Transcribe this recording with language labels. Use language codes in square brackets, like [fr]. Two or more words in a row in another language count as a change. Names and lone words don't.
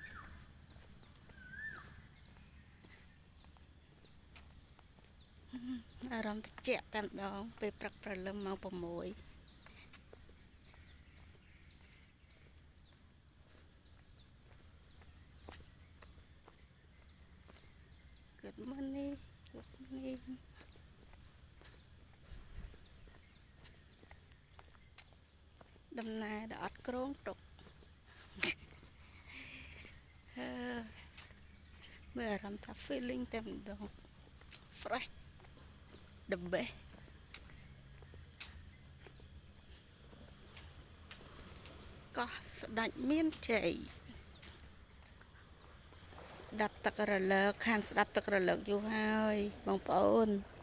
[km] អារម្មណ៍ត្រជាក់តែម្ដងពេលព្រឹកព្រលឹមម៉ោង6 [en] Good morning Good morning [km] ដំណើរដ៏អត់គ្រោងទុក មើលអារម្មណ៍ថា feeling តែម្ដង [en] fresh the best [km] កោះស្ដេចមានជ័យស្ដាប់ទឹករលកខានស្ដាប់ទឹករលកយូរហើយបងប្អូន